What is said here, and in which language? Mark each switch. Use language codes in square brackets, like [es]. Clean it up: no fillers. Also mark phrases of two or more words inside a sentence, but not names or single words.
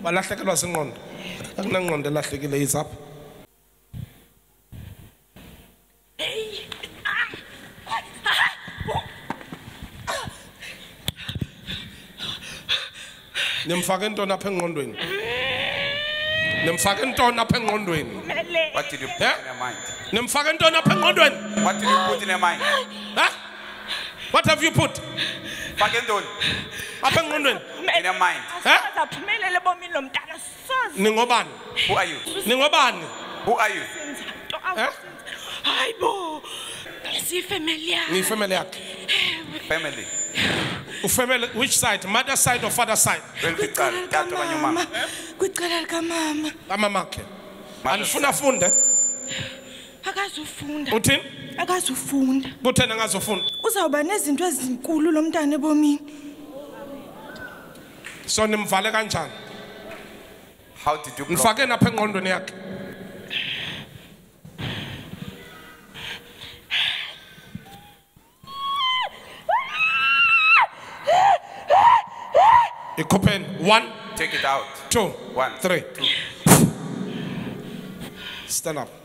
[xh] Walahlekelwa zingqondo. Akunangqondo elahlekile izapha. Nimfake intoni apha engqondweni? Nimfake intoni apha engqondweni? [en] What did you put in your mind? [xh] Nimfake intoni apha engqondweni? [en] What did you put in your mind? Huh? What have you put? Fucking don't. [xh] Apha engqondweni? [en] In your mind. [xh] Azaphumelele bomini lo mntana soze. Ningobani? [en] Who are you? [xh] Ningobani? [en] Who are you? [xh] Hayibo. Sifamily yakhe. Ni family yakhe. [en] Family. Family which side? Mother side or father side? [xh] Kwicala kanyumama. Kwicala likamama. Mama makhe. Anifuna funde? Akazufunda. Uthini? Akazufunda. Kuthena ngazofunda. Uzawuba nezinto ezinkulu lo mntana ebomini. So nimvale kanjani? [en] How did you block? [xh] Mfake napha engqondweni yakhe. Ikopen 1 [en] Take it out. 2 1 3 Stand up.